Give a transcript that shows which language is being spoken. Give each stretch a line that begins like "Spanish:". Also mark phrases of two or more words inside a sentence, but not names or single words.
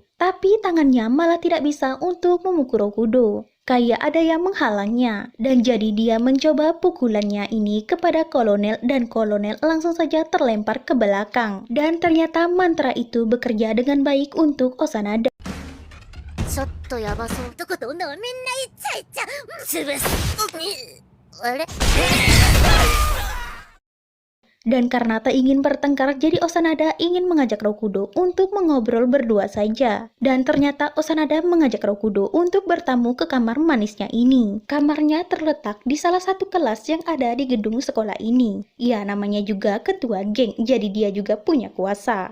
Indonesian: Tapi tangannya malah tidak bisa untuk memukul Rokudo. Kayak ada yang menghalangnya, dan jadi dia mencoba pukulannya ini kepada kolonel dan kolonel langsung saja terlempar ke belakang. Dan ternyata mantra itu bekerja dengan baik untuk Osanada.
Japanese: ちょっとやばそう男と女はみんなイチャイチャ潰すあれ
Indonesian: Dan karena tak ingin bertengkar, jadi Osanada ingin mengajak Rokudo untuk mengobrol berdua saja. Dan ternyata Osanada mengajak Rokudo untuk bertamu ke kamar manisnya ini. Kamarnya terletak di salah satu kelas yang ada di gedung sekolah ini. Ya, namanya juga ketua geng, jadi dia juga punya kuasa.